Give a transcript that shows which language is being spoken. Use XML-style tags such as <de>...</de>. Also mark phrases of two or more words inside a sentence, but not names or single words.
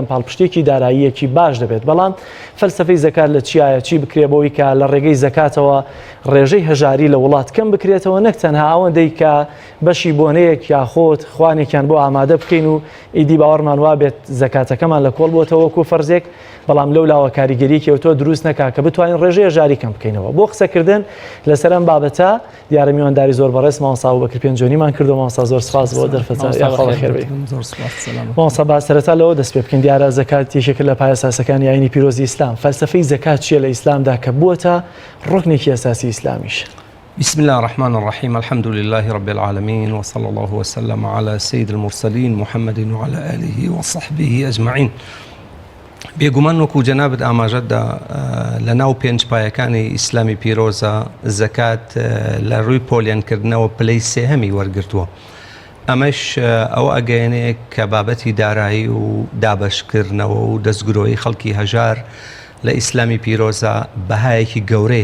<ckb>پاڵپشتێکی داراییەکی باش دەبێت بەڵام فەلسەفەی زەکات لە چیایە چی بکرێ بۆی کە لە ڕێگەی زەکاتەوە ڕێژەی هەژاری لە وڵات کەم بکرێتەوە نەک تەنها ئەوەندەی کە بەشی بۆنەیەک یاخۆت خوانێکیان بۆ ئامادە بکەین و ئیدی باوەڕمان وا بێت زەکاتەکەمان لە کۆڵ بۆتەوە وەکو فەرزێک بەڵام لەو لاوە کاریگەریکەوە تۆ دروست نەکا کە بتوانین ڕێژەی هەژاری کەم بکەینەوە بۆ قسەکردن لەسەر ئەم بابەتە دیارە میوانداری زۆر بەڕێز مامۆستا بوبەکر پێنجۆنیمان کردو مامۆستا زۆر سپاس بۆ مامۆستا با سەرەتا لەوە دەست پێ بکەین دیارە زەکات یەکێکە لە پایەساسەکانی ئاینی پیرۆزی ئیسلام فەلسەفەی زەکات چییە لە ئیسلامدا کە بووەتە ڕوکنێکی ئەساسی ئیسلامیش</ckb> <ar>بسم الله الرحمن الرحيم الحمد لله رب العالمين وصلى الله وسلم على سيد المرسلين محمد وعلى آله وصحبه أجمعين</ar> <ckb>بێگومان وەکو جەنابەت ئاماژەتدا لە ناو پێنج پایەکانی ئیسلامی پیرۆزە زەکات لە ڕووی پۆلیانکردنەوە پلەی سێهەمی وەرگرتووە ئەمەش ئەوە ئەگەیەنەیە کە بابەتی دارایی و دابەشکردنەوە و دەستگرۆی خەڵکی هەژار لە ئیسلامی پیرۆزە بەهایەکی گەورەی</ckb>